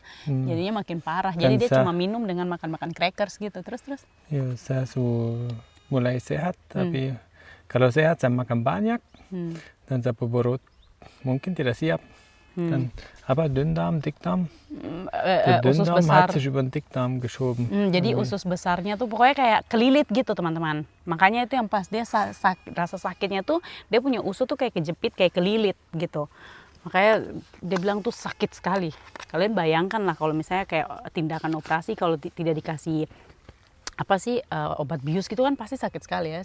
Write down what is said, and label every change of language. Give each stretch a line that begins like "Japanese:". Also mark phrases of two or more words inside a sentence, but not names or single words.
Indonesian: Jadinya makin parah. Jadi dia cuma minum dengan makan-makan crackers gitu. Terus. Ya, saya mulai sehat tapi kalau sehat saya makan banyak dan saya perut mungkin tidak siap.
German: Dan Dünndarm, Dickdarm.
Indonesian: Usus besar.
German: Hat sich über den Dickdarm geschoben.
Indonesian: Jadi usus besarnya tuh pokoknya kayak kelilit gitu teman-teman. Makanya itu yang pas dia rasa sakitnya tuh dia punya usus tuh kayak kejepit, kayak kelilit gitu. Makanya dia bilang tuh sakit sekali. Kalian bayangkan lah kalau misalnya kayak tindakan operasi kalau tidak dikasih obat bius gitu kan pasti sakit sekali ya.